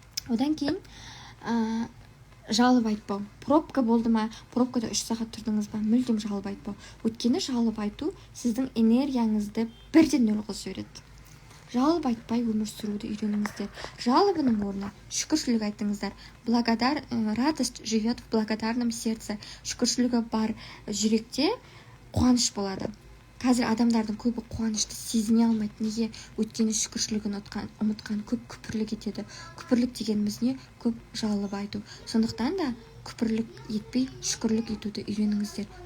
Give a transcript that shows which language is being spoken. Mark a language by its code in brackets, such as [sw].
[kk] Одан кейін жалып айтпау. Пробка болды ма? Пробкада 3 сағат тұрдыңыз ба? Мүлдем жалып айтпау. Өйткені жалып айту сіздің энергияңызды бірден нөл қылып жібереді. Жалып айтпай өмір сүруді үйреніңіздер. Жалобының орнына шүкіршілік айтыңыздар. [ru] Радость живет в благодарном сердце. [kk] Шүкіршілігі бар жүректе қуаныш болады. Қазір адамдардың көбі қуанышты сезіне алмайды. Неге? Өткені шүкіршілігін ұмытқан, көп күпірлік етеді. Күпірлік дегеніміз не? Көп жалып айту. Сондықтан да күпірлік етпей шүкірлік етуді үйреніңіздер.